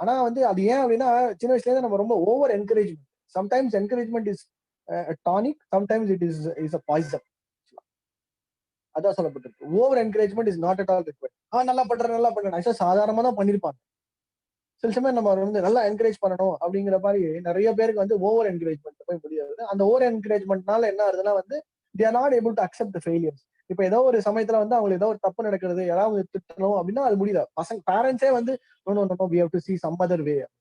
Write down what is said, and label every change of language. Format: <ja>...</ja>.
<ta>ஆனா வந்து அது ஏன் அப்படின்னா சின்ன வயசுல இருந்து நம்ம ரொம்ப</ta> <en>Over encouragement. Sometimes encouragement is tonic, sometimes it is a poison.</en> <ta>அதான் சொல்லப்பட்டிருக்கு.</ta> <en>Over encouragement is not at all required.</en> <ta>நல்லா பண்றேன் சாதாரணமா தான் பண்ணிருப்பாங்க. சில சமயம் நம்ம வந்து நல்லா என்கரேஜ் பண்ணணும் அப்படிங்கிற மாதிரி நிறைய பேருக்கு வந்து ஓவர் என்கரேஜ்மெண்ட் போய் முடியாது. அந்த ஓவர் என்கரேஜ்மெண்ட்னால என்ன ஆகுதுன்னா வந்து</ta> <en>they are not able to accept the failures.</en> <ta>இப்ப ஏதோ ஒரு சமயத்துல வந்து அவங்களுக்கு ஏதோ ஒரு தப்பு நடக்கிறது, யாராவது திட்டணும் அப்படின்னா அது முடியல. பசங்க பேரண்ட்ஸே வந்து</ta> <en>no we have to see some other way.</en>